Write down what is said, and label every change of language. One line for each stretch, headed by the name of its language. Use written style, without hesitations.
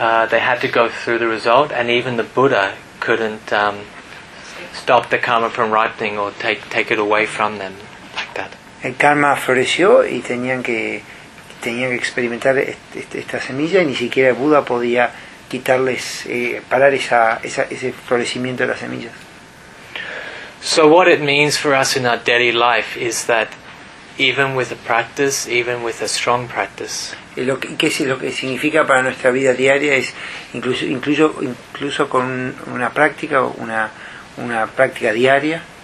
English: They had to go through the result, and even the Buddha couldn't stop the karma from ripening or take it away from them like that.
Spanish: El karma floreció y tenían que experimentar esta semilla y ni siquiera el Buda podía quitarles, parar ese florecimiento de las semillas.
English: So what it means for us in our daily life is that even with a practice, even with a strong practice.
Spanish: Lo que significa para nuestra vida diaria es incluso con una práctica diaria.